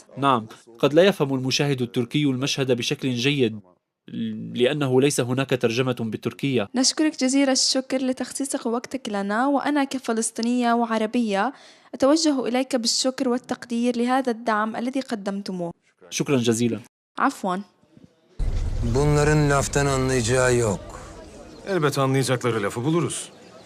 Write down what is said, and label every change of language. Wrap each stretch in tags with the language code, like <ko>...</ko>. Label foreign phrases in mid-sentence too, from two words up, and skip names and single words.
<ar>نعم، قد لا يفهم المشاهد التركي المشهد بشكل جيد لأنه ليس هناك ترجمة بالتركية. نشكرك جزيل الشكر لتخصيصك وقتك لنا، وأنا كفلسطينية وعربية أتوجه إليك بالشكر والتقدير لهذا الدعم الذي قدمتموه. شكرا جزيلا. عفوا.</ar> <tr>Bunların laftan anlayacağı yok. Elbet anlayacakları lafı buluruz.</tr>